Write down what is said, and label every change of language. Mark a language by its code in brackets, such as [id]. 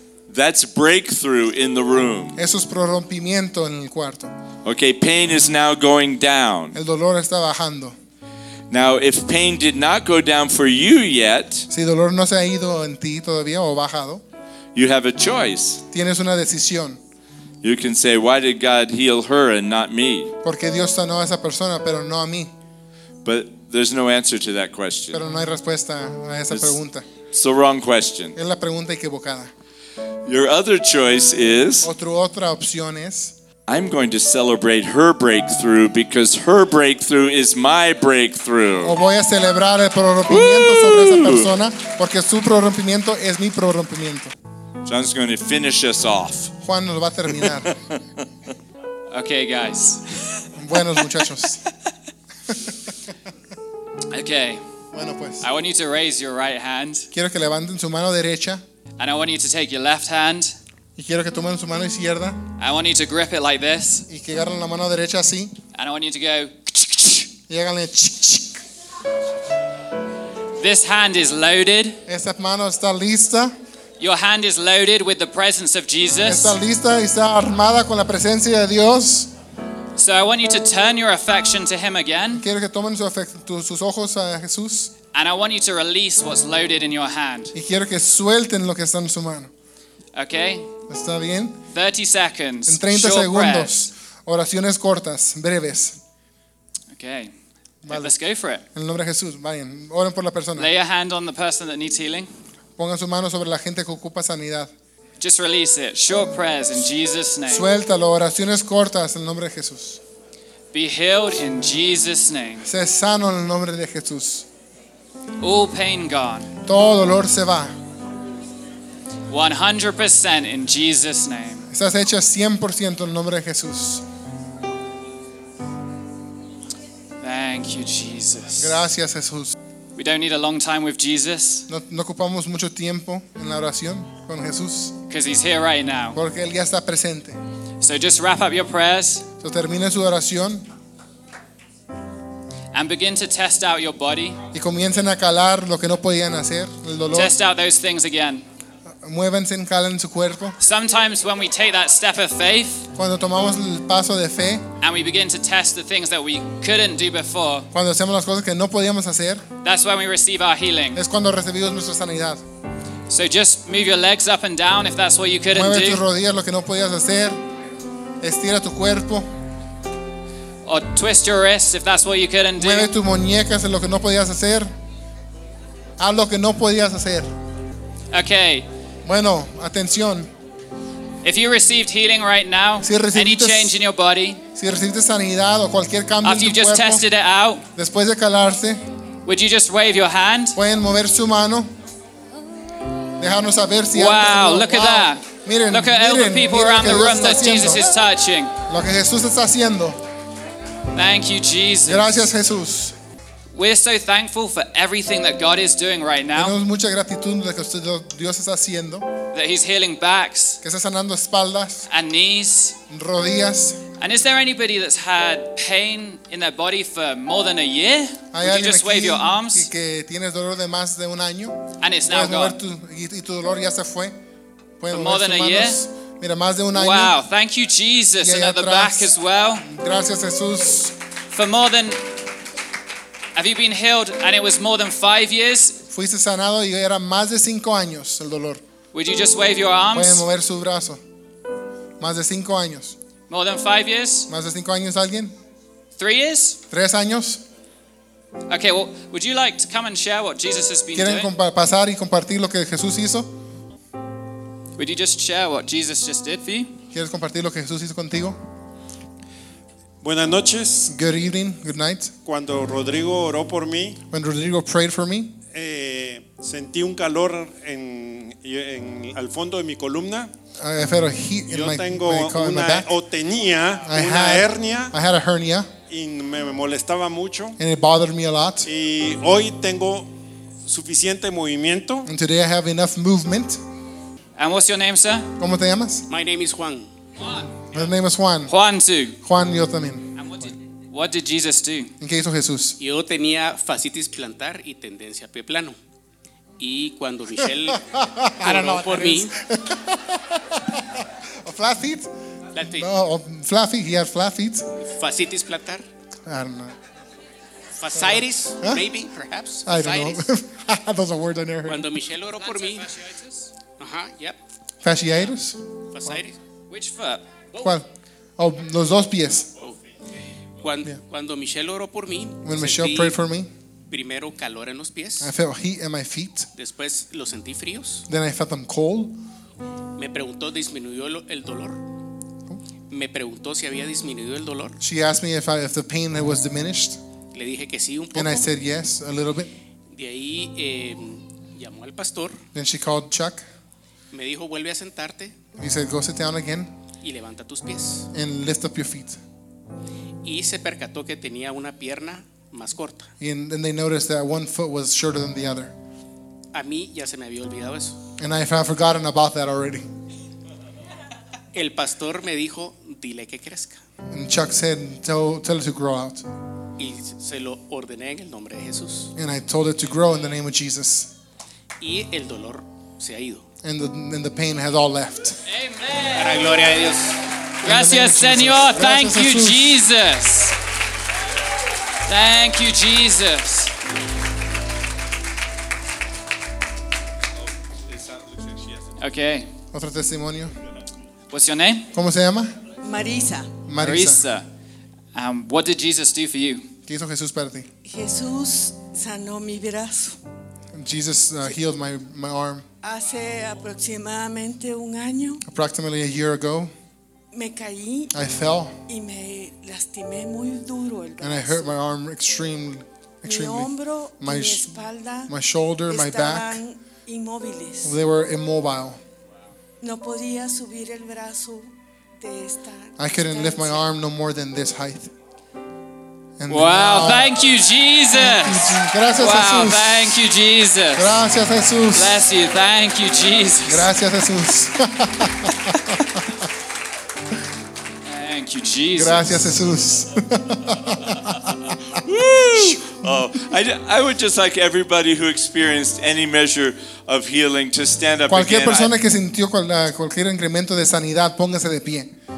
[en] That's breakthrough in the room. [es] Eso es prorrumpimiento en el cuarto. [en] Okay, pain is now going down. [es] El dolor está bajando. [en] Now, if pain did not go down for you yet, [es] si dolor no se ha ido en ti todavía o bajado, [en] you have a choice. [es] Tienes una decisión. [en] You can say, "Why did God heal her and not me?" [es] Porque Dios sanó a esa persona, pero no a mí. [en] But there's no answer to that question. [es] Pero no hay respuesta a esa pregunta. [en] It's the wrong question. [es] Es la pregunta equivocada. [en] Your other choice is. [es] Otra opción es. [en] I'm going to celebrate her breakthrough because her breakthrough is my breakthrough. [es] O voy a celebrar el prorrumpimiento sobre esa persona porque su prorrumpimiento es mi prorrumpimiento. [en] John's going to finish us off. [es] Juan nos va a terminar. [en] Okay, guys. [es] Buenos muchachos. [en] Okay. [es] Bueno pues. [en] I want you to raise your right hand. [es] Quiero que levanten su mano derecha. [en] And I want you to take your left hand. [es] Y quiero que tomen su mano izquierda. [en] I want you to grip it like this. [es] Y que agarren la mano derecha así. [en] And I want you to go. [es] Y háganle. [en] This hand is loaded. [es] Esta mano está lista. [en] Your hand is loaded with the presence of Jesus. [es] Está lista y está armada con la presencia de Dios. [en] So I want you to turn your affection to him again. [es] Quiero que tomen sus ojos a Jesús. [en] And I want you to release what's loaded in your hand. [es] Y quiero que suelten lo que está en su mano. [en] Okay. [es] Está bien. [en] 30 seconds. [es] En 30 segundos. Oraciones cortas, breves. [en] Okay. Vale. Let's go for it. [es] En el nombre de Jesús, vayan. Oren por la persona. [en] Lay your hand on the person that needs healing. [es] Pongan su mano sobre la gente que ocupa sanidad. [en] Just release it. Short prayers in Jesus' name. [es] Suéltalo. Oraciones cortas en el nombre de Jesús. [en] Be healed in Jesus' name. [es] Sé sano en el nombre de Jesús. [en] All pain gone. [es] Todo dolor se va. [en] 100% in Jesus' name. [es] Estás hecha 100% en el nombre de Jesús. [en] Thank you, Jesus. [es] Gracias, Jesús. [en] We don't need a long time with Jesus. [es] No ocupamos mucho tiempo en la oración con Jesús. [en] Because he's here right now. [es] Porque él ya está presente. [en] So just wrap up your prayers. [es] So termine su oración. [en] And begin to test out your body. [es] Y comiencen a calar lo que no podían hacer, el dolor. [en] Test out those things again. [es] Muévanse en calen su cuerpo. [en] Sometimes when we take that step of faith, [es] cuando tomamos el paso de fe, [en] and we begin to test the things that we couldn't do before, [es] cuando hacemos las cosas que no podíamos hacer, [en] that's when we receive our healing. [es] Es cuando recibimos nuestra sanidad. [en] So just move your legs up and down if that's what you couldn't [es] mueve [en] do. [es] Mueve tus rodillas lo que no podías hacer. Estira tu cuerpo. [en] Or twist your wrists if that's what you couldn't [es] mueve [en] do. [es] Mueve tus muñecas en lo que no podías hacer. Haz lo que no podías hacer. [en] Okay. [es] Bueno, atención. [en] If you received healing right now, [es] si [en] any change in your body, [es] si recibiste sanidad o cualquier cambio [en] after [es] en tu [en] you've [es] cuerpo, [en] just tested it out, [es] después de calarse, [en] would you just wave your hand? [es] Pueden mover su mano. Déjanos saber si [en] wow, antes, look wow. at that. [es] Miren, [en] look at [es] miren, [en] all the people around the room that [es] haciendo. [en] Jesus is touching. [es] Lo que Jesús está haciendo. [en] Thank you, Jesus. [es] Gracias, Jesús. [en] We're so thankful for everything that God is doing right now. [es] Tenemos mucha gratitud de lo que Dios está haciendo. [en] That He's healing backs. [es] Que está sanando espaldas. [en] And knees. [es] Rodillas. [en] And is there anybody that's had pain in their body for more than a year? [es] Hay [en] Would you just wave your arms? [es] Que tienes dolor de más de un año. [en] And it's now gone. [es] Y tu dolor ya se fue. [en] For more than a year. [es] Mira, más de un año. Wow! [en] Thank you, Jesus, and at the back as well. [es] Gracias, Jesús. [en] For more than Have you been healed and it was more than 5 years? [es] Fuiste sanado y era más de 5 años el dolor. [en] Would you just wave your arms? [es] Pueden mover su brazo. Más de 5 años. [en] More than 5 years? [es] Más de 5 años alguien? [en] 3 years? [es] 3 años. [en] Okay, well, would you like to come and share what Jesus has been doing? [es] ¿Quieren pasar y compartir lo que Jesús hizo? [en] Would you just share what Jesus just did for you? [es] ¿Quieres compartir lo que Jesús hizo contigo? Buenas noches. [en] Good evening. Good night. [es] Cuando Rodrigo oró por mí, [en] when Rodrigo prayed for me, [es] sentí un calor en al fondo de mi columna. [en] I felt a heat in [es] yo [en] my, [es] tengo [en] my column, [es] una [en] my back. [es] O tenía [en] I [es] una [en] had, [es] hernia. [en] I had a hernia. [es] Y me molestaba mucho. [en] And it bothered me a lot. [es] Y hoy tengo suficiente movimiento. [en] And today I have enough movement. And what's your name, sir? [es] ¿Cómo te llamas? [en] My name is Juan. My name is Juan. Juan too. [es] Juan, yo también. [en] And what did Jesus do? [es] ¿Qué hizo Jesús? Yo tenía fascitis plantar y tendencia a pie plano. Y cuando Michelle oró por mí. [en] Flat feet? Flat feet. No, flat feet. He had flat feet. [es] Fascitis plantar. [en] I don't know. Fascitis, maybe, perhaps. I don't know. Those are words I never heard. [es] Cuando Michelle oró por mí. [en] Fasciitis? Uh-huh, yep. Fasciitis? Fascitis. Which foot? [es] ¿Cuál? Oh, los dos pies. Cuando Michelle oró por mí, [en] when Michelle prayed for me, [es] primero calor en los pies. [en] I felt heat in my feet. [es] Después lo sentí fríos. [en] Then I felt them cold. [es] Me preguntó, ¿disminuyó el dolor? Me preguntó si había disminuido el dolor. [en] She asked me if the pain was diminished. [es] Le dije que sí un poco. [en] And I said yes, a little bit. [es] De ahí llamó al pastor. [en] Then she called Chuck. [es] Me dijo, vuelve a sentarte. [en] He said, go sit down again. [es] Y levanta tus pies. [en] And lift up your feet. [es] Y se percató que tenía una pierna más corta. [en] And then they noticed that one foot was shorter than the other. [es] A mí ya se me había olvidado eso. [en] And I had forgotten about that already. [es] El pastor me dijo, dile que crezca. [en] And Chuck said, tell it to grow out. [es] Y se lo ordené en el nombre de Jesús. [en] And I told it to grow in the name of Jesus. [es] Y el dolor se ha ido. [en] And the pain has all left. Amen. [es] Para gloria a Dios. Gracias, Señor. [en] Thank you, Jesus. Thank you, Jesus. Okay. [es] Otro testimonio. [en] What's your name? [es] ¿Cómo se llama? Marisa. Marisa. [en] What did Jesus do for you? [es] ¿Qué hizo Jesús para ti? Jesús sanó mi brazo. [en] Jesus healed my arm. [es] Hace aproximadamente un año. [en] Approximately a year ago. [es] Me caí. [en] I fell. [es] Y me lastimé muy duro el brazo. [en] And I hurt my arm extremely. [es] Mi hombro, mi espalda. [en] My shoulder, my back. [es] Estaban inmóviles. [en] They were immobile. [es] No podía subir el brazo de esta. [en] I couldn't lift my arm no more than this height. And wow, then, thank you, Jesus. [es] Gracias, wow, Jesús. [en] Thank you, Jesus. [es] Gracias, Jesús. [en] Bless you, thank you, Jesus. [es] Gracias, Jesús. [en] Thank you, Jesus. [es] Gracias, Jesús. [en] Oh, I would just like everybody who experienced any measure of healing to stand up. [es] Cualquier [en] again. [es] Persona que sintió cualquier incremento de sanidad, póngase de pie.